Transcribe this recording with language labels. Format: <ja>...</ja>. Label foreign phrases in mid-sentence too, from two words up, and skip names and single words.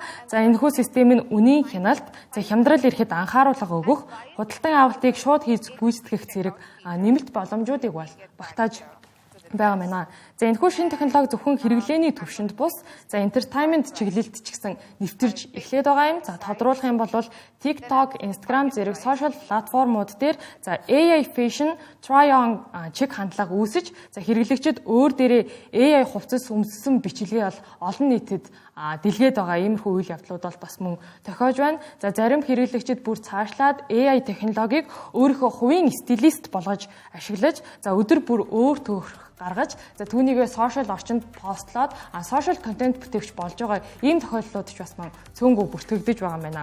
<mn>За энэхүү систем нь үнийн хяналт, хямдрал ирэхэд анхааруулга өгөх, худалдан авалтыг шууд хийж гүйцэтгэх зэрэг нэмэлт боломжуудыг бол багтааж байгаа юм байна. За энэхүү шинэ технологи зөвхөн хэрэглээний түвшинд бус, за entertainment чиглэлд ч гэсэн нэвтэрж эхлээд байгаа юм. За тодруулах юм бол TikTok, Instagram зэрэг сошиал платформуд дээр за</mn> <en>AI fashion try-on</en> <mn>чек хандлага үүсэж, за хэрэглэгчид өөр дээрээ AI хувцас өмссөн бичлэгээ бол олон нийтэд дэлгээд байгаа иймэрхүү үйл явдлууд бол бас мөн тохиож байна. За зарим хэрэглэгчид бүр цаашлаад AI технологиг өөрийнхөө хувийн стилист болгож ашиглаж, за өдөр бүр өөр төрх гаргаж, за түүнийгээ сошиал орчинд постлоод сошиал контент бүтээгч болж байгаа ийм тохиолдлууд ч бас мөн цөөнгөө бүртгэгдэж байгаа юм байна.</mn>